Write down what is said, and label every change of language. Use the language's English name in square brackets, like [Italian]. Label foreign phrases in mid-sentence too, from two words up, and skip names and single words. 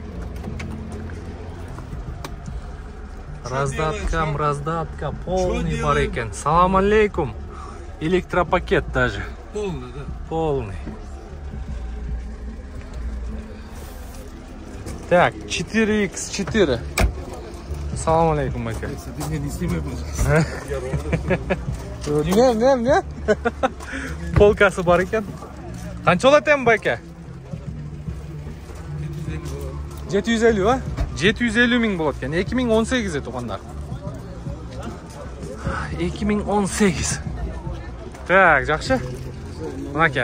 [Russian] Раздатка, полный [Kyrgyz] бар экен. [Arabic] سلام عليكم. [Russian] Электропакет даже. Полный, да? Полный. Так, 4x4. [Arabic] سلام عليكم, [Kyrgyz] байка. [Russian] Ты меня не снимай, Не. [Kyrgyz] Полкасы бар экен. Канча болот эми, байка? 750, а? 750 000 болот экен. 2018 тугандар. 2018. Так, жакшы. Мынакей.